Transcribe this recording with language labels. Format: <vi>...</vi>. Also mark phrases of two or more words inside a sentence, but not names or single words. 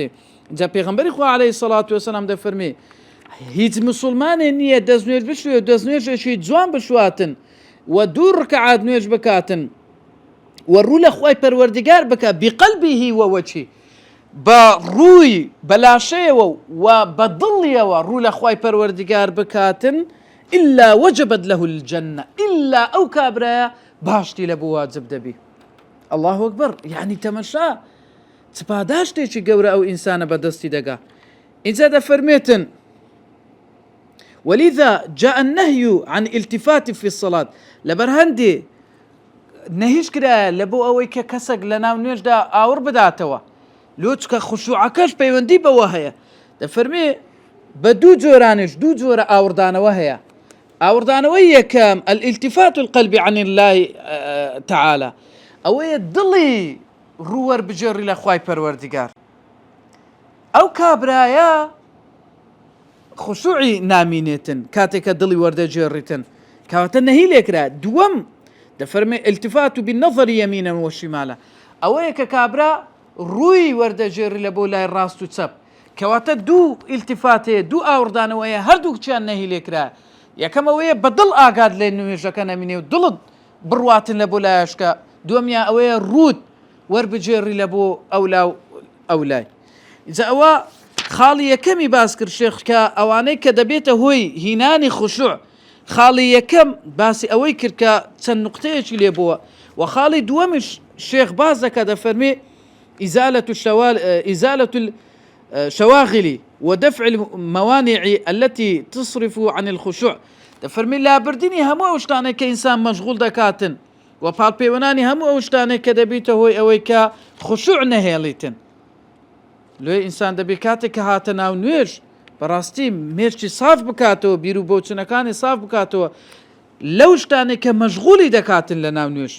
<ckb>جا پێغەمبەری خوا</ckb> <ar>عەلەیهی الصلاة والسلام</ar> <ckb>دەفەرمێ هیچ مسلمانێ نییە دەستنوێژ بشوێ دەستنوێژێکی جوان بشواتن و دوو ڕکعات نوێژ بکاتن و ڕوو لە خوای پەروەردگار بکە</ckb> <ar>بقەلبیه ووەجهیه</ar> <ckb>بە ڕووی بەلاشەیەوە و بە دڵیەوە ڕوو لە خوای پەروەردگار بکاتن</ckb> <ar>إلا وجبت له الجنة</ar> <ckb>إلا ئەو کابرایە باشتی لە بۆ واجب دەبی.</ckb> <ar>الله أكبر</ar> <ckb>يعني تەمەشا چ پاداشتێکی گەورە ئەو ئینسانە بەدەستی دەگا. اینجا دەفەرمێتن</ckb> <ar>ولذا جاء النهي عن التفات في الصلاة</ar> <ckb>لەبەر هەندێ نەهیش کرایە لە بۆ ئەوەی کە کەسێک لە ناو نوێژدا ئاور بداتەوە لۆچکە خوشوعەکەش پەیوەندی بەوە هەیە دەفەرمێ بە دوو جۆرانش دوو جۆرە ئاوردانەوە هەیە. ئاوردانەوەی یەکەم</ckb> <ar>الالتفات القلب عن الله تعالى</ar> <ckb>ئەوەیە دڵی ڕووەربژێڕی لە خوای پەروەردگار ئەو کابرایە خشوعی نامینێتن کاتێککە دڵی وەردەجێڕیتن کەواتە نەهی لێکرا. دووەم دەفەرمێ</ckb> <ar>التفات بالنظر يمينا وشمالا</ar> <ckb>ئەوەیە کە کابرا ڕووی وەردەجێڕی لە بۆ لای ڕاست و چەپ کەواتە دوو ئیلتیفاتەیە دوو ئاوردانەوەیە هەردووکیان نەهی لێکرا. یەکەم ئەوەیە بە دڵ ئاگاد لێ نوێژەکە نەمینێ و دڵت بڕواتن لە بۆ لایەشکە. دووەمیان ئەوەیە ڕوود وەربجێڕی لە بۆ ئەولا و ئەولای. ئینجا ئەوە خاڵی یەکەمی باس کرد شێخ کە ئەوانەی کە دەبێتە هۆی هینانی خوشوع. خاڵی یەکەم باسی ئەوەی کرد کە چەند نقطەیەکی لێ بووە و خاڵی دووەمیش شێخ باز دەکە دەفەرمێ</ckb> <ar>إزالة الشواغل ودفع الموانع التي تصرف عن الخشوع.</ar> <ckb>دەفەرمێ لابردنی هەموو ئەو شتانەی کە ئینسان مەشغوڵ دەکاتن و پاڵپەیوەنانی هەموو ئەو شتانەی کە دەبێتە هۆی ئەوەی کە خوشوع نەهێڵیتن. لێ ئینسان دەبێت کاتێک کە هاتە ناو نوێژ بەڕاستی مێشتی ساف بکاتەوە بیر و بۆچنەکانی ساف بکاتەوە لەو شتانێک کە مەشغوڵی دەکاتن لە ناو نوێژ.</ckb>